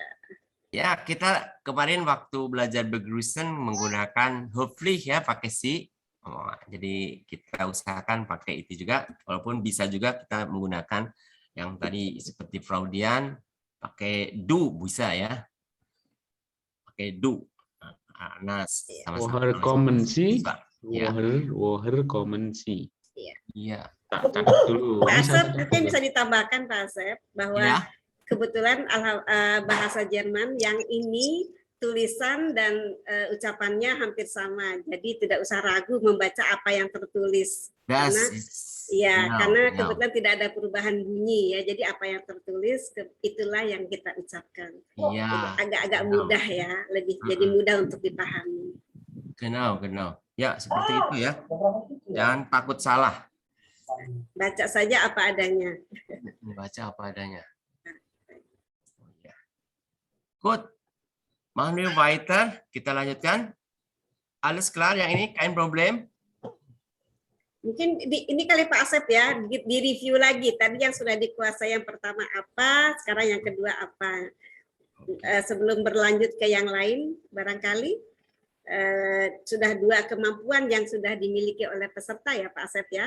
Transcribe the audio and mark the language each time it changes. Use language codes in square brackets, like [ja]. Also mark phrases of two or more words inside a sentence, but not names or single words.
[id] Ya, kita kemarin waktu belajar begrüßen menggunakan höflich ya, pakai si. Oh, jadi kita usahakan pakai itu juga, walaupun bisa juga kita menggunakan yang tadi seperti Freudian, pakai du bisa ya. Pakai du. Nah, sama-sama. [de] Woher kommen Sie? [id] Ya. [de] Woher kommen Sie? [id] Iya. Tak catat dulu. Pak Ini Asep, saya- mungkin bisa ditambahkan Pak Asep bahwa Ya. kebetulan bahasa Jerman yang ini tulisan dan ucapannya hampir sama, jadi tidak usah ragu membaca apa yang tertulis. [de] Das [id] Karena [de] ist [id] ya, [de] genau, [id] karena [de] genau. [id] kebetulan tidak ada perubahan bunyi ya, jadi apa yang tertulis itulah yang kita ucapkan. Iya, Agak-agak [de] genau. [id] mudah ya, lebih jadi mudah untuk dipahami. Genau. Ya, seperti itu ya. Jangan takut salah. Baca saja apa adanya. Membaca apa adanya. Ya. Good. [de] Machen wir weiter. [id] Kita lanjutkan. [de] Alles klar [id] yang ini, [de] kein Problem. [id] Mungkin ini kali Pak Asep ya, di review lagi. Tadi yang sudah dikuasai yang pertama apa, sekarang yang kedua apa. Sebelum berlanjut ke yang lain, barangkali sudah 2 kemampuan yang sudah dimiliki oleh peserta ya Pak Asep ya.